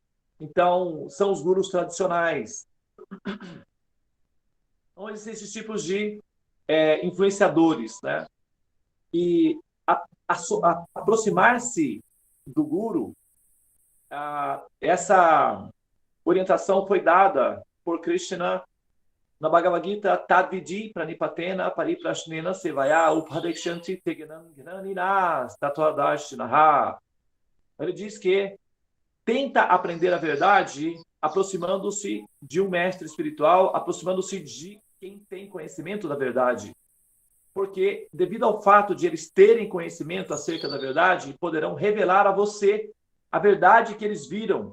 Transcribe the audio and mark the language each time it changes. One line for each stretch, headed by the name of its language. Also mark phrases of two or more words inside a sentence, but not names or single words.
Portuguese: Então, são os Gurus tradicionais. Então, existem esses tipos de influenciadores, né? E aproximar-se do Guru, essa orientação foi dada por Krishna na Bhagavad Gita,
Sanskrit: तद्विद्धि प्रणिपातेन परिप्रश्नेन सेवया उपदेक्ष्यन्ति तेज्ञानं ज्ञानिनस् तत्त्वदर्शिनः.
Portuguese: Ele diz que tenta aprender a verdade aproximando-se de um mestre espiritual, aproximando-se de quem tem conhecimento da verdade. Porque, devido ao fato de eles terem conhecimento acerca da verdade, poderão revelar a você a verdade que eles viram.